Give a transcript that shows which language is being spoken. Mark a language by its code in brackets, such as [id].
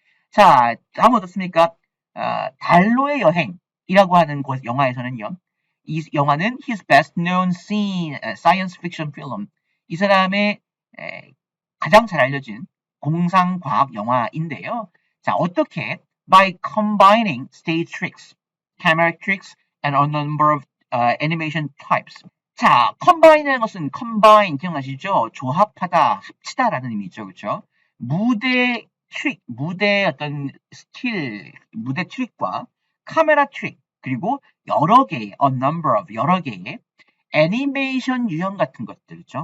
[ko] 자, 다음 어떻습니까? 달로의 여행이라고 하는 영화에서는요. [en] 이 영화는 his best known science fiction film. [ko] 이 사람의 가장 잘 알려진 공상과학 영화인데요. 자, 어떻게? [en] By combining stage tricks, camera tricks, and a number of animation types. [ko] 자, combine이라는 것은 combine 기억나시죠? 조합하다, 합치다라는 의미죠. 그렇죠? 무대 트릭, 무대 어떤 스킬, 무대 트릭과 카메라 트릭, 그리고 여러 개의, a number of, 여러 개의 애니메이션 유형 같은 것들, 있죠?